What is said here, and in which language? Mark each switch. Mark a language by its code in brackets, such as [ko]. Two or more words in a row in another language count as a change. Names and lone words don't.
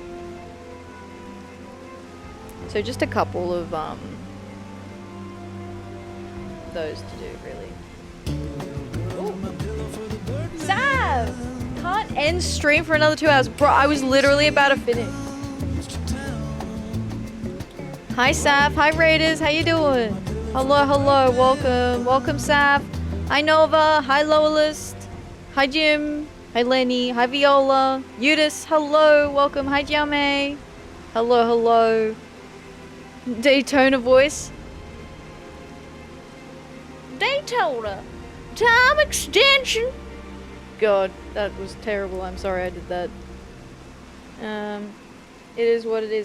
[en] So just a couple of those to do, really. Ooh. Sav! Can't end stream for another 2 hours. Bro, I was literally about to finish. Hi Sav, hi Raiders, how you doing? Hello, hello, welcome. Welcome Sav. Hi Nova, hi Loyalist. Hi Jim, hi Lenny, hi Viola. Eudice, hello, welcome. Hi Jiamei. Hello, hello. Daytona voice. Daytona. Time extension. God, that was terrible. I'm sorry I did that. It is what it is.